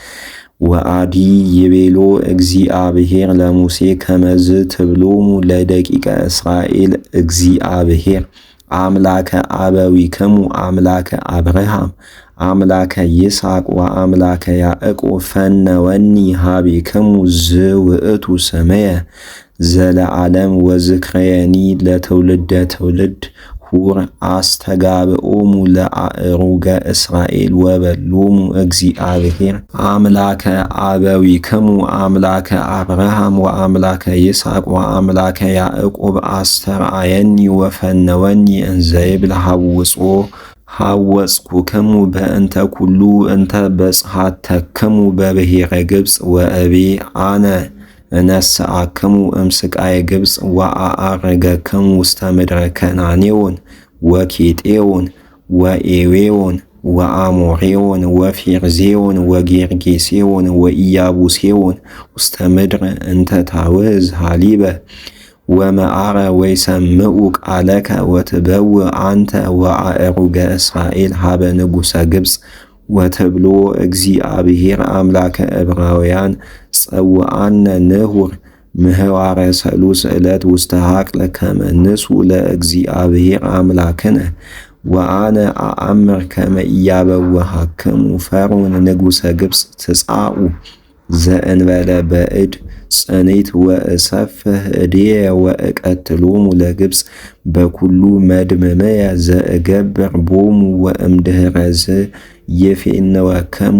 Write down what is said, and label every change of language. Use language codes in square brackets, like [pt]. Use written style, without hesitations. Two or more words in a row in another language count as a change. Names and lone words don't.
[gez] ወአዲ ይቤሎ እግዚአብሔር ለሙሴ ከመዝ ትብሎሙ ለደቂቀ እስራኤል እግዚአብሔር አምላከ አበዊክሙ አምላከ አብርሃም አምላከ ይስሐቅ ወአምላከ ያዕቆብ ፈነወኒ ኀቤክሙ ዝውእቱ ስምየ ዘለዓለም ወዝክረየኒ ለትውልደ ትውልድ ሁር አስተጋብኦሙ ለአእሩገ እስራኤል ወበሎሙ እግዚአብሔር አምላከ አበዊክሙ አምላከ አብርሃም ወአምላከ ይስሐቅ ወአምላከ ያዕቆብ አስተርአየኒ ወፈነወኒ እንዘ ይብል ሐወጽኩክሙ በእንተ ኩሉ እንተ በጽሐተክሙ በብሔረ ግብፅ ወእቤ አነ እነስአክሙ እምስቃየ ግብፅ ወአዐርገክሙ ውስተ ምድረ ከናኔዎን ወኬጤዎን ወኤዌዎን ወአሞሬዎን ወፌርዜዎን ወጌርጌሴዎን ወኢያቡሴዎን ውስተ ምድር እንተ ታውህዝ ሐሊበ ወመዓረ ወይሰምዑ ቃለከ ወትበውእ አንተ ወአእሩገ እስራኤል ኀበ ንጉሠ ግብፅ ወትብሎ እግዚአብሔር አምላከ ዕብራውያን ጸውዐነ ንሁር ምህዋረ ሰሉስ ዕለት ውስተ ሐቅለ ከመ ንስኡ ለእግዚአብሔር አምላክነ ወአነ አአምር ከመ ኢያበውሃክሙ ፈርዖን ንጉሠ ግብፅ ትጻኡ ዘእንበለ በእድ ጽኒት ወእሰፍህ እዴየ ወእቀትሎሙ ለግብፅ በኩሉ መድምመየ ዘእገብር ቦሙ ወእምድኅረዝ ይፌንወከሙ